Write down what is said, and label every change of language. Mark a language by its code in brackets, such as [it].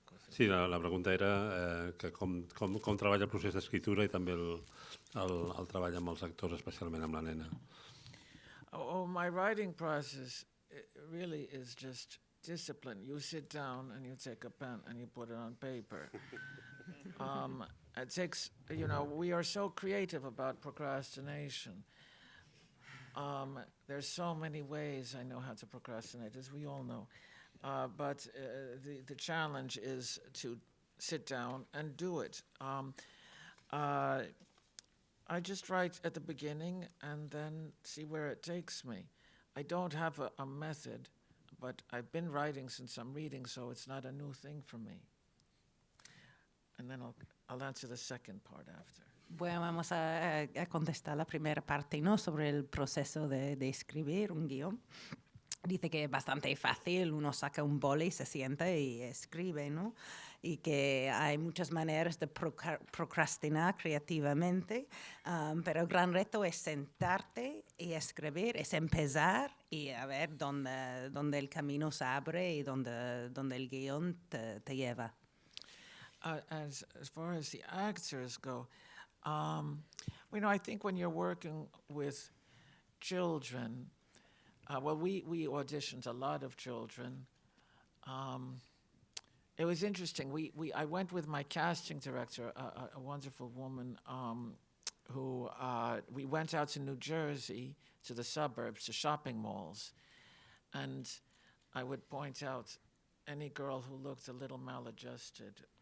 [es] Sí, la pregunta era que [ca] com treballa el procés d'escriptura i també el treball amb els actors, especialment amb la nena. [en] My writing process really is just discipline. You sit down and you take a pen and you put it on paper. It takes, we are so creative about procrastination. There's so many ways I know how to procrastinate, as we all know. But the challenge is to sit down and do it. I just write at the beginning and then see where it takes me. I don't have a method, but I've been writing since I'm reading, so it's not a new thing for me. And then I'll answer the second part after. [es] Bueno, vamos a contestar la primera parte, ¿no? Sobre el proceso de escribir un guión. Dice que es bastante fácil, uno saca un boli, se sienta y escribe, ¿no? Y que hay muchas maneras de procrastinar creativamente, pero el gran reto es sentarte y escribir, es empezar y a ver dónde el camino se abre y dónde el guión te lleva. [en] As far as the actors go, I think when you're working with children, we auditioned a lot of children. It was interesting. I went with my casting director, a wonderful woman, who we went out to New Jersey, to the suburbs, to shopping malls, and I would point out any girl who looked a little maladjusted,